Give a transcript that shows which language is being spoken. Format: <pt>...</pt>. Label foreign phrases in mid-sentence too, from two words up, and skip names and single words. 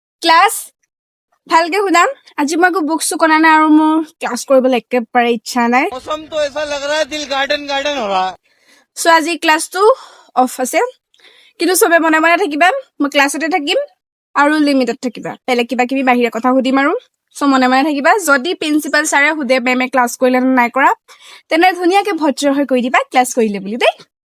<as>ক্লাছ ভালকে শুনাম আজি মই একো বুকছো কনা নাই আৰু মোৰ ক্লাছ কৰিবলৈ একেবাৰে ইচ্ছা নাই</as> <hi>मौसम तो ऐसा लग रहा है दिल गार्डन गार्डन हो रहा है</hi> <as>সো আজি ক্লাছটো অফ আছে কিন্তু চবে মনে মনে থাকিবা মই ক্লাছতে থাকিম আৰু লিমিটত থাকিবা বেলেগ কিবা কিবি বাহিৰা কথা সুধিম আৰু সো মনে মনে থাকিবা যদি প্ৰিন্সিপাল ছাৰে সুধে মেমে ক্লাছ কৰিলে নে নাই কৰা তেনে ধুনীয়াকে ভদ্ৰ হৈ কৈ দিবা ক্লাছ কৰিলে বুলি দেই</as>